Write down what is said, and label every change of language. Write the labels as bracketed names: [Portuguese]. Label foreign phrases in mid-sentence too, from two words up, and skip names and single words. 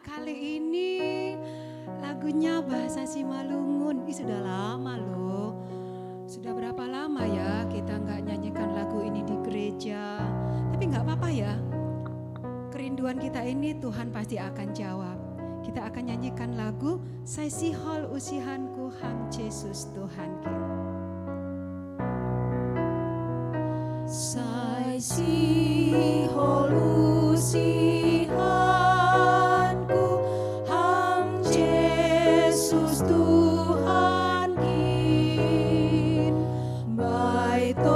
[Indonesian] Kali ini lagunya bahasa Simalungun. Sudah lama loh. Sudah berapa lama ya kita nggak nyanyikan lagu ini di gereja. Tapi nggak apa-apa ya. Kerinduan kita ini Tuhan pasti akan jawab. Kita akan nyanyikan lagu Saisihol usihanku Ham Yesus Tuhanku. [Simeulue] Saisihol usihanku Ham Yesus Tuhan kin bai